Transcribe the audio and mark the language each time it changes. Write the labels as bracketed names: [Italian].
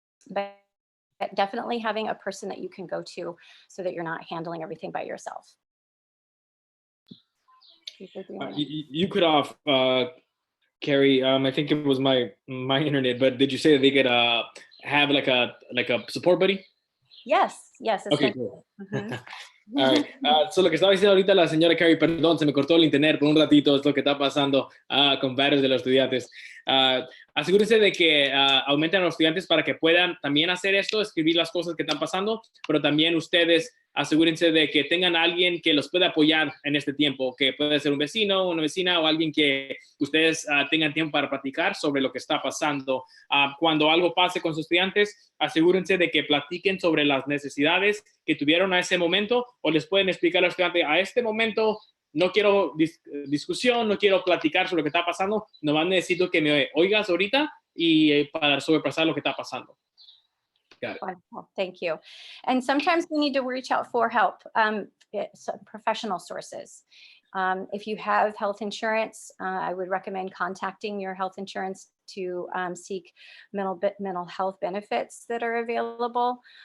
[English] But definitely having a person that you can go to so that you're not handling everything by yourself. You could off, Carrie. I think it was my internet, but did you say that they could have like a support buddy? Yes. Okay, cool. All right. [Spanish] So lo que estaba diciendo ahorita la señora Carey, perdón, se me cortó el internet por un ratito, es lo que está pasando con varios de los estudiantes. Asegúrense de que aumenten a los estudiantes para que puedan también hacer esto, escribir las cosas que están pasando, pero también ustedes asegúrense de que tengan a alguien que los pueda apoyar en este tiempo, que puede ser un vecino, una vecina o alguien que ustedes tengan tiempo para platicar sobre lo que está pasando. Cuando algo pase con sus estudiantes, asegúrense de que platiquen sobre las necesidades que tuvieron a ese momento, o les pueden explicar al estudiante, a este momento no quiero discusión, no quiero platicar sobre lo que está pasando, nomás necesito que me oigas ahorita y para sobrepasar lo que está pasando. [English] Got it. Wonderful, thank you. And sometimes we need to reach out for help, professional sources. If you have health insurance, I would recommend contacting your health insurance to seek mental health benefits that are available.